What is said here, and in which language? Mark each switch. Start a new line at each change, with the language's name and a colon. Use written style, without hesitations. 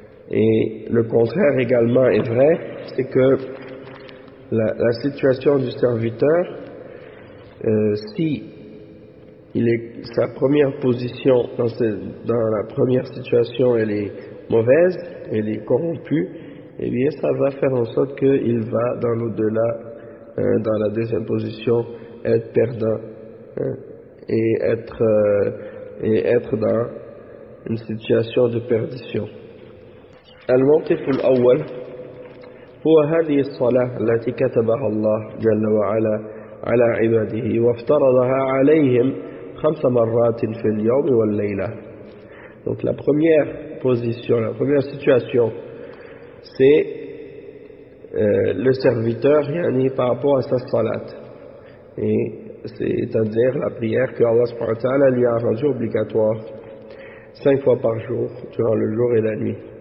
French: Et le contraire également est vrai, c'est que la situation du serviteur, sa première position dans la première situation, elle est mauvaise, elle est corrompue, et eh bien ça va faire en sorte qu'il va dans l'au-delà, dans la deuxième position, être perdant, et être dans une situation de perdition.
Arabic: الموقف الأول هو هذه الصلاة التي كتبها الله جل وعلا على عباده وافترضها عليهم خمس مرات في اليوم والليلة.
French: Donc la première position, la première situation, c'est le serviteur, yani, par rapport à sa salat. Et c'est-à-dire la prière que Allah subhanahu wa ta'ala lui a rendue obligatoire 5 fois par jour, durant le jour et la nuit.